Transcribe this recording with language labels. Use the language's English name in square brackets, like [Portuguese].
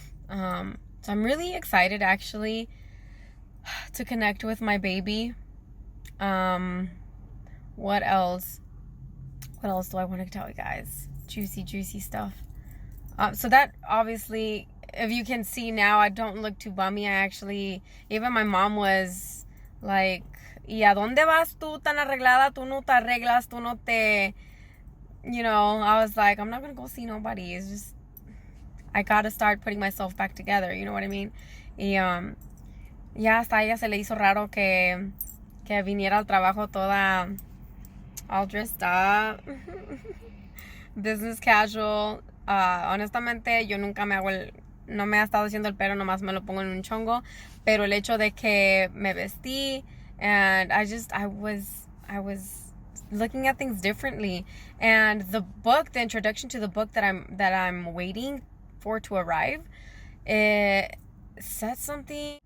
[English] So I'm really excited, actually, to connect with my baby. What else do I want to tell you guys? Juicy stuff. So that, obviously, if you can see now, I don't look too bummy. Even my mom was like, [Spanish] ¿y a dónde vas tú tan arreglada? Tú no te arreglas, tú no te... [English] I was like, I'm not going to go see nobody. It's just, I got to start putting myself back together, you know what I mean? [Spanish] Y ya hasta a ella se le hizo raro que viniera al trabajo toda [English] all dressed up. Business casual. [Spanish] Honestamente, yo nunca no me ha estado haciendo el pelo, nomás me lo pongo en un chongo. Pero el hecho de que me vestí, [English] and I was looking at things differently. And the introduction to the book that I'm waiting for to arrive, it said something.